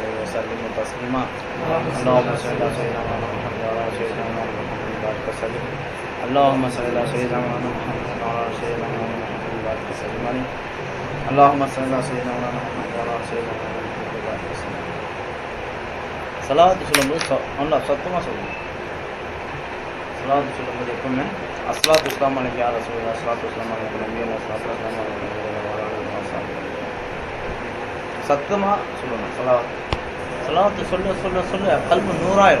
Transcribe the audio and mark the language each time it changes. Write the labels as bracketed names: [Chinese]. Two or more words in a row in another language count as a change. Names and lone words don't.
[Arabic] وسلم تسليما اللهم صل على سيدنا محمد وعلى سيدنا محمد وبارك وسلم اللهم صل على سيدنا محمد وعلى سيدنا محمد وبارك وسلم اللهم صل على سيدنا محمد وعلى سيدنا محمد وبارك وسلم [Tamil] صلوات சொல்லும்போது நல்லா சத்தமா சொல்லுங்க صلوات சொல்லும்போது எப்பவுமே [Arabic] الصلاة والسلام عليه يا رسول الله الصلاة والسلام عليه نبينا الصلاة والسلام عليه [Tamil] சத்தமா சொல்லணும் ஸலவாத்து சொல்ல சொல்ல சொல்ல கல்பு நூறாயிரும்.